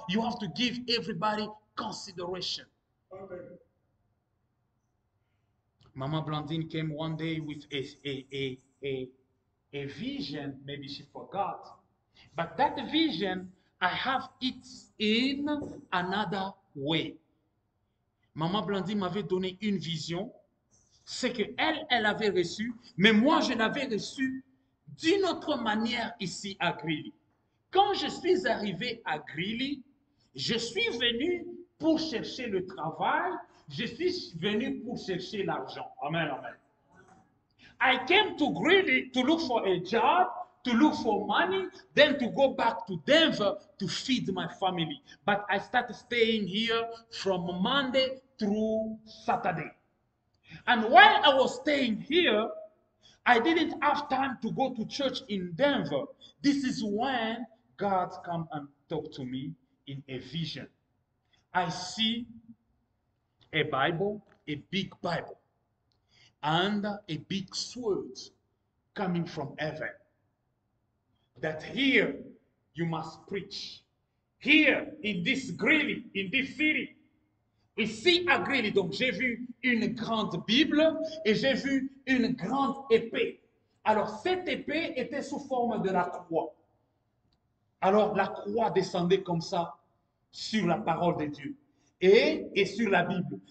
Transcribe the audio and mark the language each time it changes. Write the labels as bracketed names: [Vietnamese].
[English] You have to give everybody consideration. Amen. Mama Blandine came one day with a vision. Maybe she forgot. But that vision, I have it in another way. [French] Maman Blandine m'avait donné une vision. C'est que elle avait reçu, mais moi, je l'avais reçu d'une autre manière ici à Greeley. Quand je suis arrivé à Greeley, je suis venu pour chercher le travail, je suis venu pour chercher l'argent. Amen, amen. [English] I came to Greeley to look for a job, to look for money, then to go back to Denver to feed my family. But I started staying here from Monday through Saturday. And while I was staying here, I didn't have time to go to church in Denver. This is when God come and talk to me in a vision. I see a Bible, a big Bible, and a big sword coming from heaven. That here you must preach. Here in this Greeley, in this city. [French] Ici à Greeley, donc j'ai vu une grande Bible et j'ai vu une grande épée. Alors cette épée était sous forme de la croix. Alors la croix descendait comme ça sur la parole de Dieu et sur la Bible.